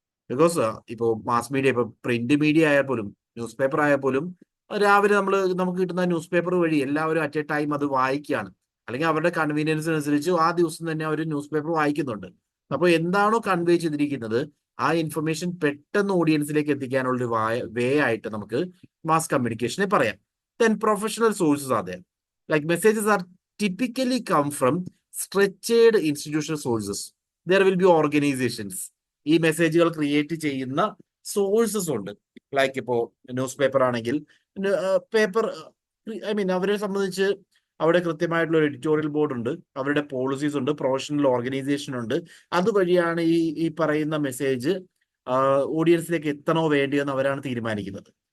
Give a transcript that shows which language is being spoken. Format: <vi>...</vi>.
<ml>Because ഇപ്പോൾ mass media, ഇപ്പൊ print media ആയാൽ പോലും ന്യൂസ് പേപ്പർ ആയാൽ പോലും രാവിലെ നമുക്ക് കിട്ടുന്ന ന്യൂസ് പേപ്പർ വഴി എല്ലാവരും</ml> <en>at a time</en> <ml>അത് വായിക്കുകയാണ്, അല്ലെങ്കിൽ അവരുടെ കൺവീനിയൻസിനനുസരിച്ച് ആ ദിവസം തന്നെ അവർ ന്യൂസ് പേപ്പർ വായിക്കുന്നുണ്ട്. അപ്പോൾ എന്താണോ കൺവേ ചെയ്തിരിക്കുന്നത് ആ ഇൻഫർമേഷൻ പെട്ടെന്ന് ഓഡിയൻസിലേക്ക് എത്തിക്കാനുള്ള ഒരു വേ ആയിട്ട് നമുക്ക് മാസ് കമ്മ്യൂണിക്കേഷനെ പറയാം.</ml> <en>Then professional sources are there. Like messages are typically come from structured institutional sources. There will be organizations.</en> <ml>ഈ മെസ്സേജുകൾ ക്രിയേറ്റ് ചെയ്യുന്ന സോഴ്സസ് ഉണ്ട്. ലൈക്ക് ഇപ്പോ ന്യൂസ് പേപ്പർ ആണെങ്കിൽ പേപ്പർ, ഐ മീൻ അവരെ സംബന്ധിച്ച് അവിടെ കൃത്യമായിട്ടുള്ള ഒരു എഡിറ്റോറിയൽ ബോർഡ് ഉണ്ട്, അവരുടെ പോളിസീസ് ഉണ്ട്, പ്രൊഫഷണൽ ഓർഗനൈസേഷൻ ഉണ്ട്. അതുവഴിയാണ് ഈ പറയുന്ന മെസ്സേജ് ഓഡിയൻസിലേക്ക് എത്തണോ വേണ്ടിയോ എന്ന് അവരാണ് തീരുമാനിക്കുന്നത്.</ml>